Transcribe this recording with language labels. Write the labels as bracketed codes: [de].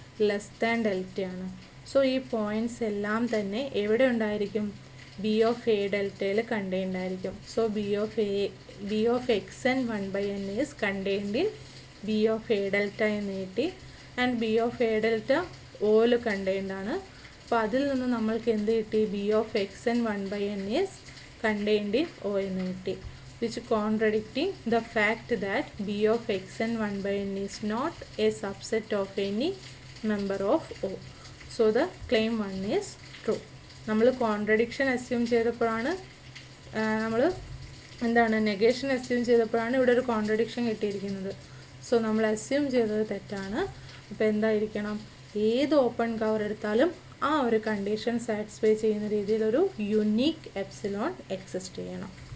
[en] less than [ml] ഡെൽറ്റയാണ്. So ഈ points എല്ലാം തന്നെ എവിടെ ഉണ്ടായിരിക്കും? [en] B of a ഡെൽറ്റയിൽ contained [ml] ആയിരിക്കും. [en] so B of x n 1/n is contained in B of A delta [ml] എന്ന് കിട്ടി. [en] and B of A delta oil contained [ml] ആണ്. അപ്പോൾ അതിൽ നിന്ന് നമ്മൾക്ക് എന്ത് കിട്ടി? [en] B of x n 1/n is contained in O [ml] എന്ന് കിട്ടി, [en] which contradicting the fact that B of xn 1/n is not a subset of any member of O. So the claim 1 is true. [ml] നമ്മൾ contradiction assume ചെയ്തപ്പോഴാണ് നമ്മൾ എന്താണ് negation assume ചെയ്തപ്പോഴാണ് ഇവിടെ ഒരു contradiction കിട്ടിയിരിക്കുന്നത്. സോ നമ്മൾ അസ്യൂം ചെയ്തത് തെറ്റാണ്. അപ്പോൾ എന്തായിരിക്കണം? ഏത് ഓപ്പൺ കവർ എടുത്താലും ആ ഒരു കണ്ടീഷൻ സാറ്റിസ്ഫൈ ചെയ്യുന്ന രീതിയിലൊരു യുണീക്ക് എപ്സിലോൺ എക്സിസ്റ്റ് ചെയ്യണം.